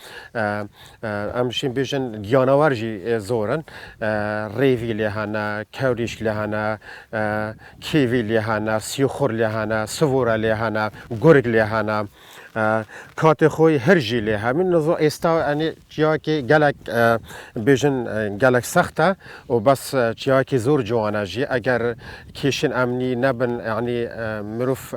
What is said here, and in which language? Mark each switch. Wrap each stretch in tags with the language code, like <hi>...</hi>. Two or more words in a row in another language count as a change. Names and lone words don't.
<ku>ئەمشین بێژن گیانەوەرژی زۆرن ڕێوی لێ هەنە کەوریش لێ هەنە کێوی لێ هەنە سیخۆر لێ هەنە سڤۆرە لێ هەنە گورگ لێ هەنە کاتێ خۆی هەرژی لێ هەمین نزۆ ئێستا ئەنێ چیاکی gelek بێژن gelek سەختە و بەس چیاکی زۆر جوانەژی ئەگەر کێشن ئەمنی نەبن ینی مرۆڤ</ku>